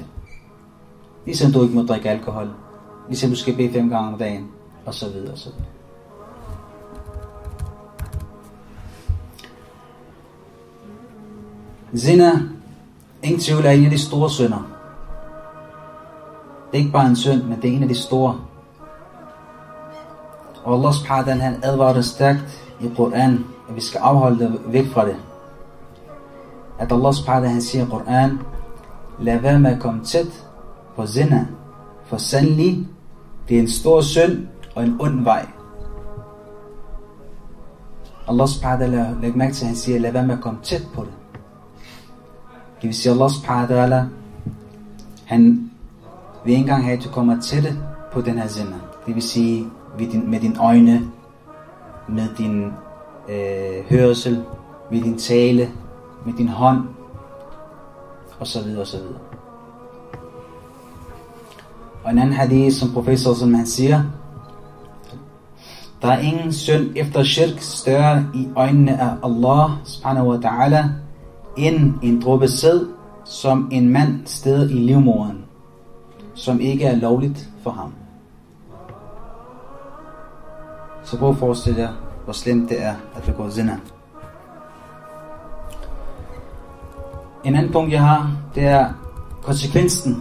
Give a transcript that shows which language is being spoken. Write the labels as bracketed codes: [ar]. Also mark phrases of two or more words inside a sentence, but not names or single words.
[da] Ligesom du ikke må drikke alkohol, ligesom du skal bede 5 gange om dagen, og så videre og så videre. Zina, ingen tvivl, er en af de store synder. Det er ikke bare en synd, men det er en af de store. [ar] Og الله سبحانه وتعالى, [da] han advarer stærkt i Koran, at vi skal afholde det væk fra det. [ar] At الله سبحانه وتعالى, [da] han siger i Koran, lad være med at komme tæt på zina, for sandelig, det er en stor synd og en ond vej. [ar] الله سبحانه وتعالى, [da] læg mærke til, at han siger, lad være med at komme tæt på det. Det vil sige, [ar] الله سبحانه وتعالى, [da] han vil ikke engang have, at du kommer tæt på den her zina. Det vil sige, med dine øjne, med din hørsel, med din tale, med din hånd, og så videre, og så videre. Og en anden hadith, som professor, som han siger, der er ingen synd efter shirk større i øjnene af [ar] الله سبحانه وتعالى, [da] end en dråbe sæd, som en mand steder i livmoderen, som ikke er lovligt for ham. Så prøv at forestille jer, hvor slemt det er at begå zina. En anden punkt jeg har, det er konsekvensen.